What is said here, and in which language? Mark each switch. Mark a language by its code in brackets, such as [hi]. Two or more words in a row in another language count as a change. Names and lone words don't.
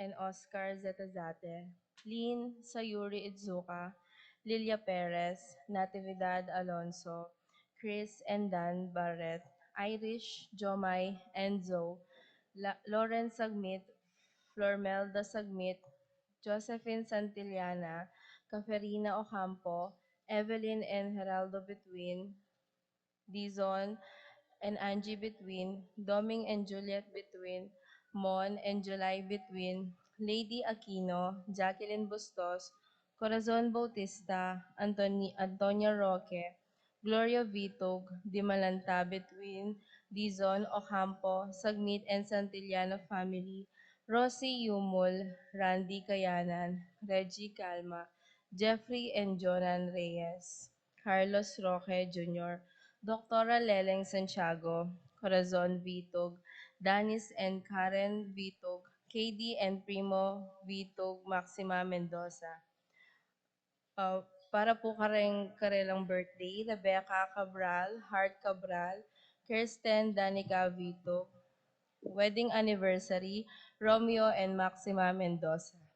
[pam] Oscar Zetazate, Lynn Sayuri Idzuka, Lilia Perez, Natividad Alonso, Chris and Dan Barret, Irish, Jomai, Enzo, Lawrence Sagmit, Flormelda Sagmit, Josephine Santillana, Caferina Ocampo, Evelyn and Geraldo Between, Dizon and Angie Between, Doming and Juliet Between, Mon and July Between, Lady Aquino, Jacqueline Bustos, Corazon Bautista, Antonia Roque, Gloria Vitog, Dimalanta Between, Dizon Ocampo, Sagmit and Santillano family, Rosie Yumul, Randy Kayanan, Reggie Calma, Jeffrey and Jonan Reyes, Carlos Roque Jr., Doctora Leleng Santiago, Corazon Vitog, Danis and Karen Vitog, KD and Primo Vitog, Maxima Mendoza. Uh, para po karelang birthday, Rebecca Cabral, Hart Cabral, Kirsten Danica Vitog. [en] Wedding anniversary, Romeo and Maxima Mendoza.